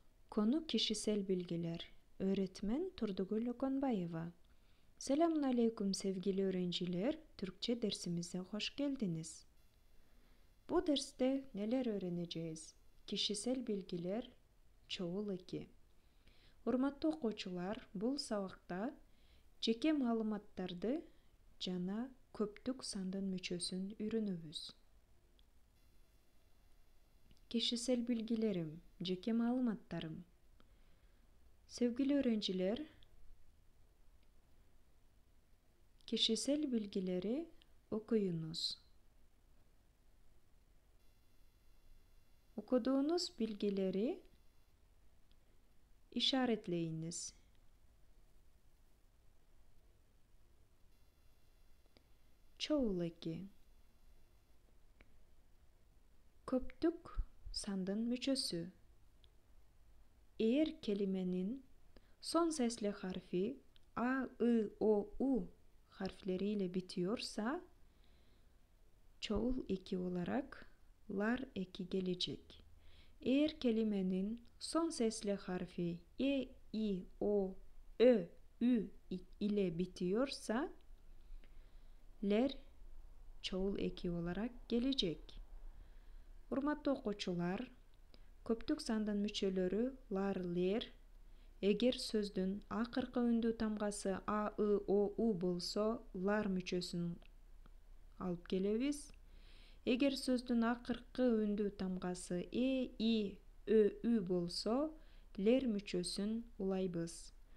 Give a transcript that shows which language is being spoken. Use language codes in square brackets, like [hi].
[tr] Konu kişisel bilgiler. Öğretmen Turdugül Okonbayeva. Selamun aleyküm sevgili öğrenciler. Türkçe dersimize hoş geldiniz. Bu derste neler öğreneceğiz? Kişisel bilgiler çoğul eki. [ky] Урматтуу окуучулар, бул сабакта жеке маалыматтарды жана көптүк сандын мүчөсүн үйрөнөбүз. [tr] Kişisel bilgilerim, [ky] жеке маалыматтарым. [tr] Sevgili öğrenciler, kişisel bilgileri okuyunuz. Okuduğunuz bilgileri işaretleyiniz. Çoğul eki. [ky] Köptük sandın müçösü. [tr] Eğer kelimenin son sesli harfi A, I, O, U harfleriyle bitiyorsa çoğul eki olarak lar eki gelecek. Eğer kelimenin son sesli harfi E, I, O, Ö, Ü ile bitiyorsa ler çoğul eki olarak gelecek. [ky] Урматтуу окуучулар, көптүк сандын мүчөлөрү лар, лер. Эгер сөздүн акыркы үндүү тамгасы А, I, O, U болсо, лар мүчөсүн алып келебиз. Эгер сөздүн акыркы үндүү тамгасы Э, И, Ö, Ü болсо, лер мүчөсүн улайбыз.